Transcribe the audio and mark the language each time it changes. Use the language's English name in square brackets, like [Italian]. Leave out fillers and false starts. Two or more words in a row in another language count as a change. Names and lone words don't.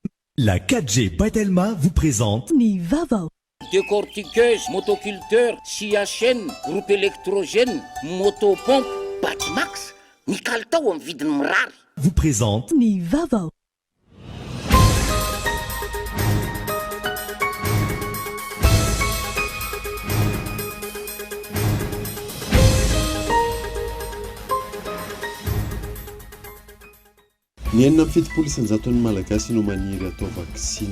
[French] La 4G Batelma vous présente Nivava. Décortiqueuse, motoculteur, scie à chaîne, groupe électrogène, motopompe, Batimax, Nicaltao en vide mirary. Vous présente Nivava. [Malagasy] Ny enina amin'ny fitopolo isanjaton'ny malagasy no maniry atao vaksiny